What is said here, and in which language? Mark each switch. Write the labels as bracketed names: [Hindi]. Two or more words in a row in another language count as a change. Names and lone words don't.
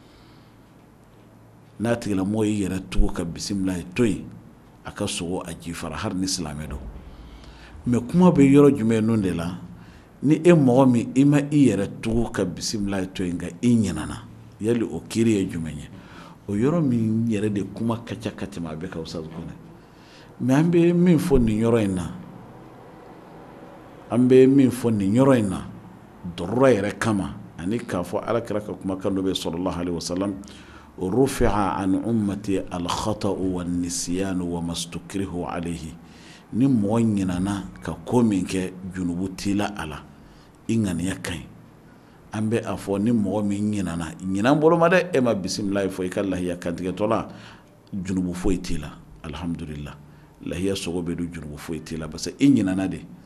[Bambara] n'a tigilamɔgɔ y'i yɛrɛ tugu ka bisimilahi to yen a ka sogo a ji fara hali ni silamɛ don mɛ kuma bɛ yɔrɔ jumɛn nun de la ni e mɔgɔ min i ma i yɛrɛ tugu ka bisimilahi to yen nka i ɲinana yali o kiiri ye jumɛn ye o yɔrɔ min yɛrɛ de kuma ka ca ka tɛmɛ a bɛɛ ka Ustaz Kone mɛ an bɛ min fɔ nin yɔrɔ in na dɔrɔrɔ yɛrɛ kama ani k'a fɔ alakira ka kumakan dɔ bɛ [Arabic] صلى الله عليه وسلم رفع عن أمتي الخطأ والنسيان وما استكرهوا عليه [Bambara] ni mɔgɔ ɲinana ka ko min kɛ junubu tila ala i ŋaniya ka ɲi an bɛ a fɔ ni mɔgɔ min ɲinana ɲinan bolo ma dɛ e ma bisimilahi fɔ i ka lahiya kantigɛtɔ la junubu foyi t'i la alhamdulillah lahiya sogo bɛ don junubu foyi t'i la [French] parce que [Bambara] i ɲinana de